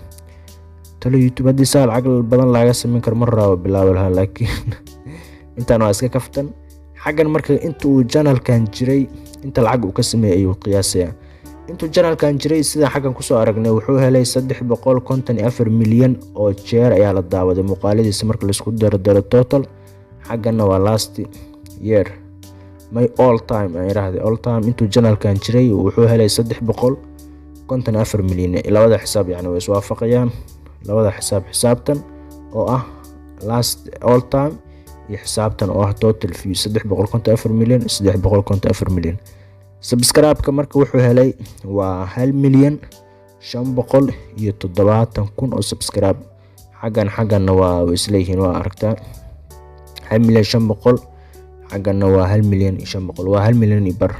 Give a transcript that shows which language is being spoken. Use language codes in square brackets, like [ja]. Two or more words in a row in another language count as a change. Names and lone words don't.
[so] talo YouTube haddii saa lacag badan laga sameyn karo mar rabo bilaabo lahaa, laakiin intaan waa iska kaftan. xaggan marka inta uu channelkan jiray inta lacag uu ka sameeyey ayuu qiyaasaya. intuu channelkan jiray sida xaggan kusoo aragnay wuxuu helay 354 milyan oo jeer ayaa la daawaday muuqaaladiisa marka la isku daro total. xagganna waa [en] last year my all time [so] ay raahday [en] all time [so] intuu channelkan jiray wuxuu helay 354 milyan. labada xisaab yani way iswaafaqayaan, labada xisaabtan oo ah [en] last all time [so] iyo xisaabtan oo ah [en] total view [so] 354 milyan 354 milyan. subscribe-ka marka wuxuu helay waa 1,570,000 oo subscribe. xagganna waa isleeyihiin waa aragtaa 1,500,000 xagganna waa 1,500,000 waa 1 milyan iyo bar.